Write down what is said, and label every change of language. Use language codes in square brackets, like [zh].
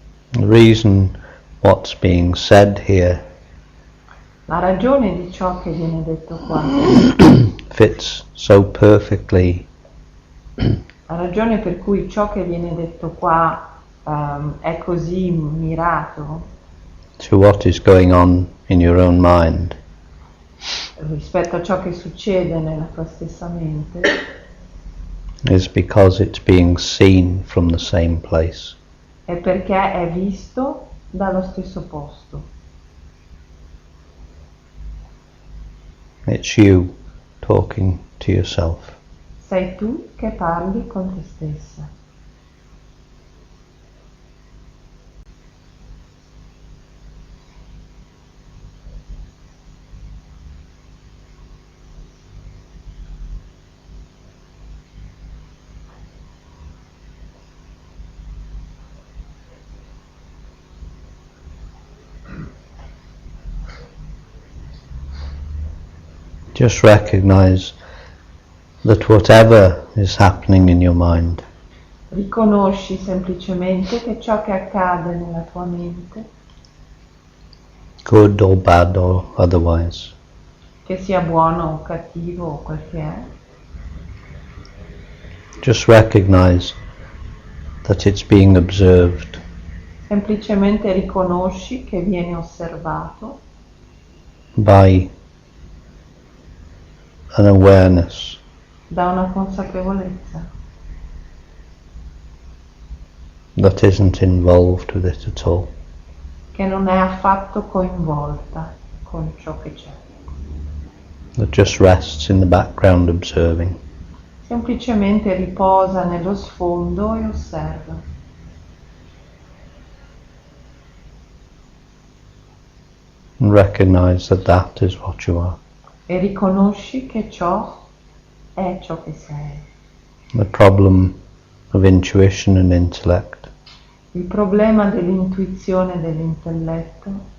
[en] The reason what's being said here [it] La ragione di ciò che viene detto qua, [en] fits so perfectly [it] la ragione per cui ciò che viene detto qua è così mirato [en] to what is going on in your own mind [it] rispetto a ciò che succede nella tua stessa mente, [en] is because it's being seen from the same place. [it] è perché è visto dallo stesso posto. [en] It's you talking to yourself. [it] Sei tu che parli con te stessa. [en] Just recognize that whatever is happening in your mind [it] Riconosci semplicemente che ciò che accade nella tua mente, [en] good or bad or otherwise, [it] che sia buono o cattivo o quel che è, [en] just recognize that it's being observed [it] semplicemente riconosci che viene osservato [en] by an awareness [it] da una consapevolezza [en] that isn't involved with it at all. [it] che non è affatto coinvolta con ciò che c'è, [en] That just rests in the background observing. [it] semplicemente riposa nello sfondo e osserva. [en] And recognize that that is what you are. [it] E riconosci che ciò è ciò che sei. [en] The problem of intuition and intellect [it] Il problema dell'intuizione e dell'intelletto,